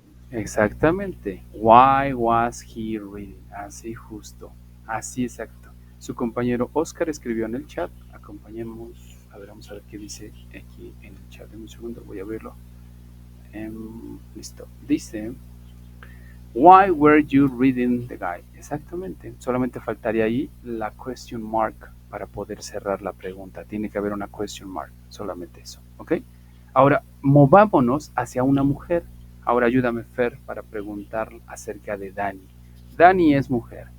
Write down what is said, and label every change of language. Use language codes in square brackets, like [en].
[es] Exactamente. [en] Why was he reading? [es] Así justo. Así exacto. Su compañero Oscar escribió en el chat. Acompañemos. A ver, vamos a ver qué dice aquí en el chat. En un segundo voy a verlo. Listo. Dice, [en] Why were you reading the guide? [es] Exactamente. Solamente faltaría ahí la question mark para poder cerrar la pregunta. Tiene que haber una question mark. Solamente eso. ¿Ok? Ahora, movámonos hacia una mujer. Ahora ayúdame, Fer, para preguntar acerca de Dani. Dani es mujer.